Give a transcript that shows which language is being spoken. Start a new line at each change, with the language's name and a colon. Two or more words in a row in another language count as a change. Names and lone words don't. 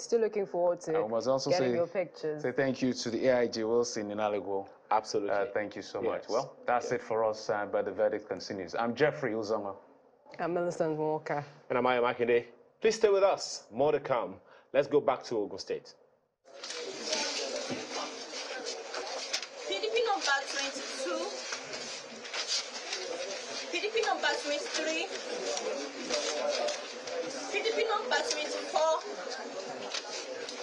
English: Still looking forward to getting your pictures. Say thank you to the AIG Wilson in Alago. Absolutely. Thank you so much. Well, that's it for us, but the verdict continues. I'm Jeffrey Uzonga. I'm Millicent Walker. And I'm Aya Makinde. Please stay with us. More to come. Let's go back to Ogun State. PDP number 22. PDP number 23. PDP number 24.